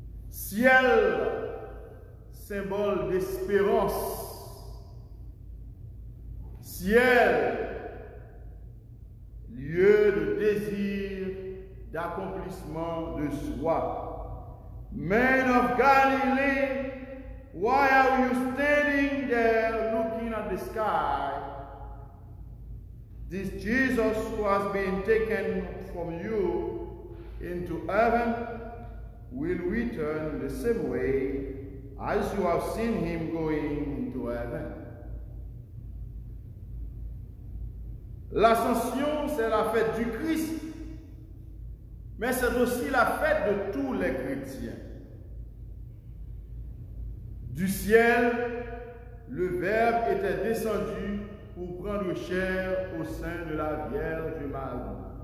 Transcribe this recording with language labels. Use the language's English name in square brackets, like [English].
[French] Ciel, symbole d'espérance. Ciel, lieu de désir, d'accomplissement de soi. [English] Man of Galilee, why are you standing there looking at the sky? This Jesus who has been taken from you into heaven will return the same way as you have seen him going into heaven. [French] L'ascension, c'est la fête du Christ, mais c'est aussi la fête de tous les chrétiens. Du ciel, le Verbe était descendu pour prendre chair au sein de la Vierge Marie.